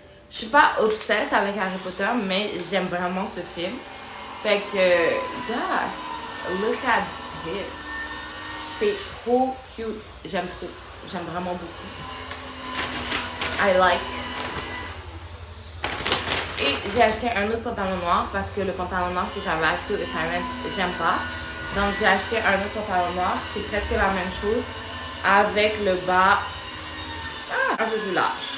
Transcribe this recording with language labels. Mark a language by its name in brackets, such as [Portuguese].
[French] Je suis pas obsesse avec Harry Potter, mais j'aime vraiment ce film. Fait que, [English] gosh, look at this. [French] C'est trop cute. J'aime trop. J'aime vraiment beaucoup. [English] I like. [French] Et j'ai acheté un autre pantalon noir parce que le pantalon noir que j'avais acheté au Simon, j'aime pas. Donc j'ai acheté un autre pantalon noir. C'est presque la même chose. Avec le bas un peu plus large.